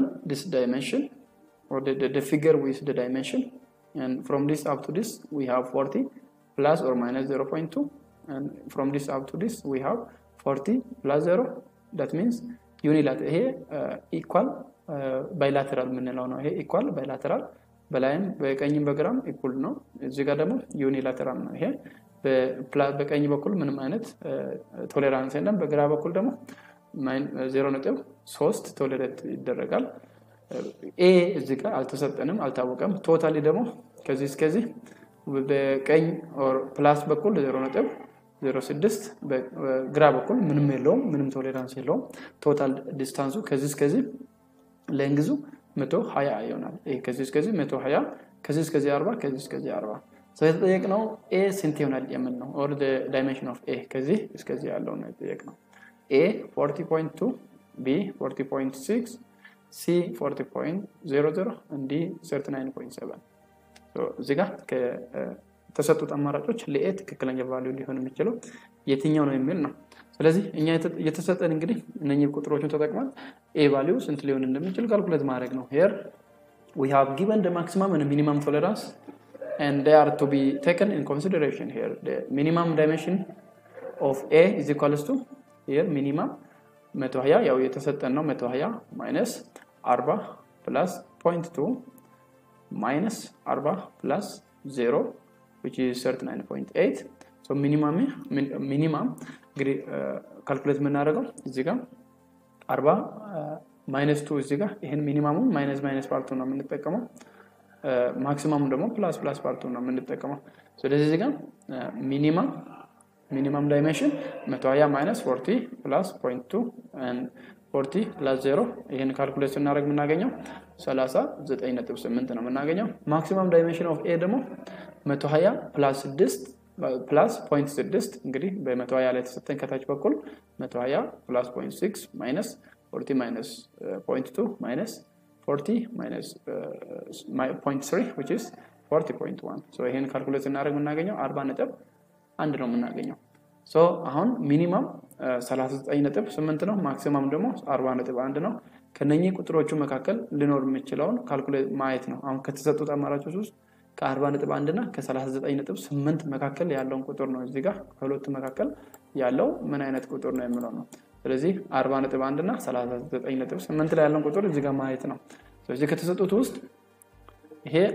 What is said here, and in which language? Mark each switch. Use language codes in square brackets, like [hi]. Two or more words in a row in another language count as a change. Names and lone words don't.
[en] this dimension or the figure with the dimension and from this up to this we have 40 plus or minus 0.2 and from this up to this we have 40 plus 0 that means unilateral here equal bilateral [am] ምንለው ነው ይሄ [en] equal bilateral [am] በላይም በቀኝም በግራም [en] equal [am] ነው እዚህ ጋር ደግሞ unilateral ነው ይሄ በቀኝ በኩል ምንም አይነት ቶለራንስ የለም በግራ በኩል ደግሞ 0.3 ቶለሬት ይደረጋል ኤ እዚህ ጋር አልተሰጠንም አልታወቀም ቶታሊ ደግሞ ከዚህ እስከዚህ በቀኝ [en] or plus [am] በኩል 0.06 በግራ በኩል ምንም የለውም ምንም ቶለራንስ የለውም [en] total distance [am] ከዚህ እስከዚህ ሌንግዙ 120 ይሆናል ይሄ ከዚህ እስከዚህ 120 ከዚህ እስከዚህ 40 ከዚህ እስከዚህ 40 so የተጠየቅነው a ስንት ይሆናል የምን ነው [en] or the dimension of a [am] ከዚህ እስከዚህ ያለው ነው የተጠየቅነው a 40.2 b 40.6 c 40.00 and d 39.7 so እዚህ ጋር ከተሰጡት አማራጮች ለኤ ትክክለኛ ቫልዩ ሊሆን የሚችለው የትኛው ነው የሚል ነው ስለዚህ እኛ የተሰጠን እንግዲህ እነኚህ ቁጥሮችን ተጠቅመን a ቫልዩ ስንት ሊሆን እንደሚችል ካልኩሌት ማድረግ ነው [en] here we have given the maximum and minimum tolerance and they are to be taken in consideration here the minimum dimension of a is equals to here minimum 120 [am] ያው የተሰጠን ነው [en] 120 minus 40 plus 0.2 minus 40 plus 0 which is 39.8 so minimum [am] እንግዲህ ካልኩሌት የምናደርገው እዚህ ጋር 40 minus 2 እዚህ ጋር ይሄን [en] minimum minus part [am] ነው የምንጠቀመው ማክሲማሙ ደግሞ [en] plus part [am] ነው የምንጠቀመው ስለዚህ እዚህ ጋር [en] minimum dimension 120 minus 40 plus 0.2 and 40 plus 0 [am] ይሄን ካልኩሌት ስናደርግ የምናገኘው 39.8 ነው የምናገኘው [en] maximum dimension of a [am] ደግሞ [en] 120 plus 6 plus 0.6 [am] እንግዲህ በ120 ላይ ተሰጠን ከታች በኩል [en] 120 plus 0.6 minus 40 minus 0.2 minus 40 minus 0.3 which is 40.1 [am] so ይሄን ካልኩሌት ስናደርግ የምናገኘው 40.1 1 ነው የምናገኘው ሶ አሁን ሚኒመም 39.8 ነው ማክሲመም ደግሞ 40.1 ነው ከነኚህ ቁጥሮቹ መካከል ሊኖር የሚችለውን ካልኩሌት ማየት ነው አሁን ከተሰጡት አማራጮች ውስጥ ከ40.1 እና ከ39.8 መካከል ያለውን ቁጥር ነው እዚህ ጋር ከሁለቱ መካከል ያለው ምን አይነት ቁጥር ነው የሚለው ነው ስለዚህ 40.1 እና 39.8 ላይ ያለውን ቁጥር እዚህ ጋር ማየት ነው ስለዚህ ከተሰጡት ውስጥ ይሄ